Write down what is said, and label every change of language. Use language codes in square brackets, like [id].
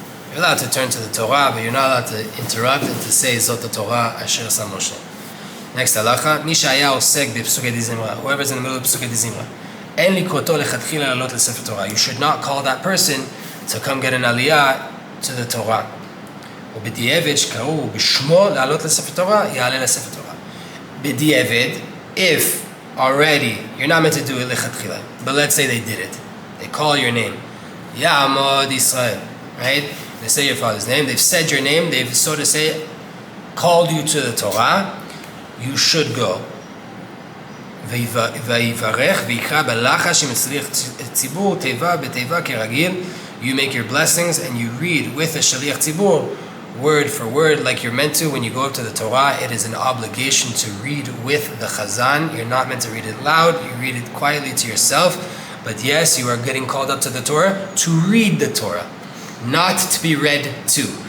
[en] You're allowed to turn to the Torah, but you're not allowed to interrupt and to say [he] Zot HaTorah asher sam Moshe. [en] Next halacha, [he] מי שהיה עוסק בפסוקי deZimra, [en] whoever's in the middle of Pesukei deZimra, [he] אין לקרותו לכתחילה לעלות לספר תורה. [en] You should not call that person to come get an aliyah to the Torah. [he] ובדיעבד שקראו בשמו לעלות לספר תורה, יעלה לספר תורה. [en] בדיעבד, if already, you're not meant to do it לכתחילה, but let's say they did it. They call your name. Ya'amod Israel, right? They say your father's name, they've said your name, they've so to say called you to the Torah. You should go. [he] ויברך ויקרא בלחש שמצליח ציבור תיבה בתיבה כרגיל. [en] You make your blessings and you read with the shaliach tzibur, word for word, like you're meant to when you go up to the Torah. It is an obligation to read with the chazan. You're not meant to read it loud. You read it quietly to yourself. But yes, you are getting called up to the Torah to read the Torah, not to be read to.